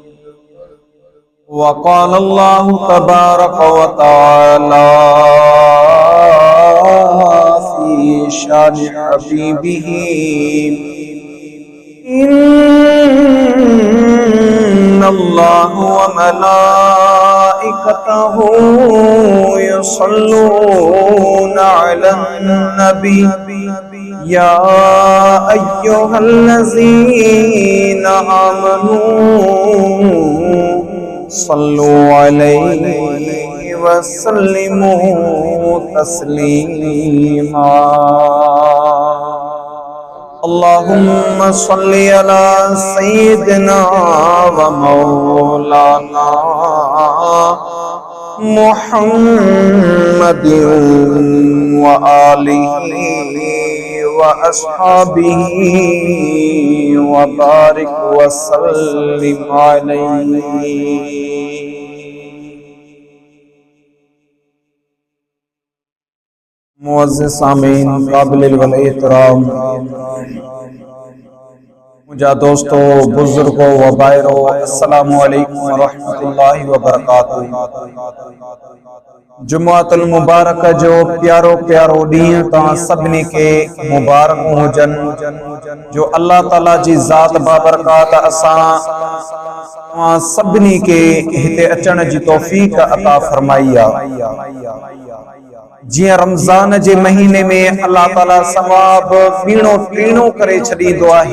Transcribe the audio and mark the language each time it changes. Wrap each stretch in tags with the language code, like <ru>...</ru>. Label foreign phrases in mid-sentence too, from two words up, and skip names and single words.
<ar>وقال الله تبارك وتعالى في شأن حبيبه. إن الله وملائكته يصلون على النبي يا أيها الذين آمنوا صلوا عليه وسلموا تسليما. اللهم صل على سيدنا ومولانا محمد وآله وأصحابه وبارك وسلم عليه.</ar> <ur>معزز سامعین، قابل والاحترام مجھا دوستوں, بزرگوں و بھائیوں,</ur> <ar>السلام عليكم ورحمة الله وبركاته.</ar> <sd>जुमातुल मुबारक जो प्यारो प्यारो ॾींहुं तव्हां सभिनी खे मुबारक हुजनि, जो अल्लाह ताला जी ज़ात बाबरकात असां तव्हां सभिनी खे हिते अचण जी तौफ़ीक़ अता फरमाई आहे। जियां रमज़ान जे महीने में अल्लाह ताला सवाब ॿीणो टीणो करे छॾींदो आहे।</sd>